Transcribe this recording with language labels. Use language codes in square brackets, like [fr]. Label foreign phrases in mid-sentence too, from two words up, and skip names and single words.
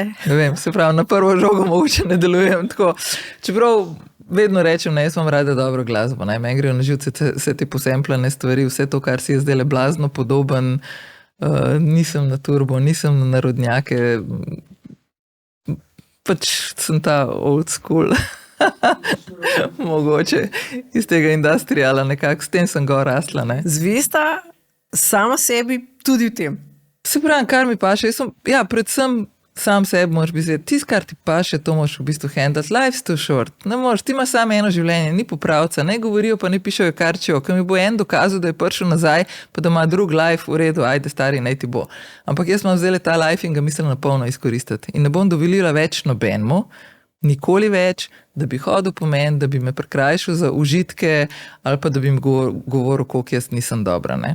[sl] Ne vem, se pravi, na prvo žogo mogoče ne delujem tako. Čeprav vedno rečem, ne, jaz imam rada dobro glasbo, ne, meni grejo na živce vse te posemplane stvari, vse to, kar si je zdaj blazno podoben, nisem na turbo, nisem na narodnjake, pač sem ta [en] old school. [sl] Mogoče iz tega industriala nekako, s tem sem gor rasla, ne. Zvesta sama sebi tudi v tem. Se pravi, kar mi paše, predvsem sam sebi moraš biti, tisto, kar ti paše, to moraš v bistvu handlati. [en] Life's too short, [sl] ne moreš, ti imaš samo eno življenje, ni popravca, ne govorijo pa ne pišejo karčijo, ko mi bo en dokazal, da je prišel nazaj, pa da ima drug life v redu, ajde stari, naj ti bo. Ampak jaz imam zdaj ta life in ga mislim na polno izkoristiti. In ne bom dovolila več nobenemu, nikoli več, da bi hodil po meni, da bi me prikrajšal za užitke ali pa da bi mi govoril, koliko jaz nisem dobra, ne.